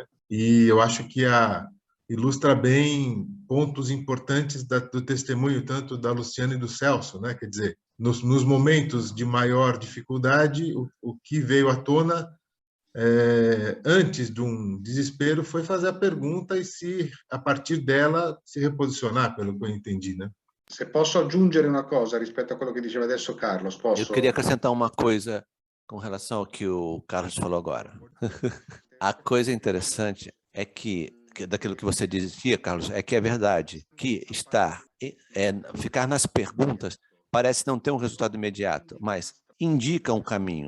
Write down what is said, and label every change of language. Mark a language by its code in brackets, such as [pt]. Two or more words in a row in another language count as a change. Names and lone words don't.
[pt] E eu acho que ilustra bem pontos importantes do testemunho, tanto da Luciana e do Celso, né? Quer dizer, nos momentos de maior dificuldade, o que veio à tona antes de um desespero foi fazer a pergunta e, a partir dela, se reposicionar, pelo que eu entendi, né? [it] Se posso aggiungere una cosa rispetto a quello che diceva adesso Carlos, posso? [pt] Eu queria acrescentar uma coisa com relação ao que o Carlos falou agora. A coisa interessante é que daquilo que você dizia, Carlos, é que é verdade, que ficar nas perguntas parece não ter um resultado imediato, mas indica um caminho.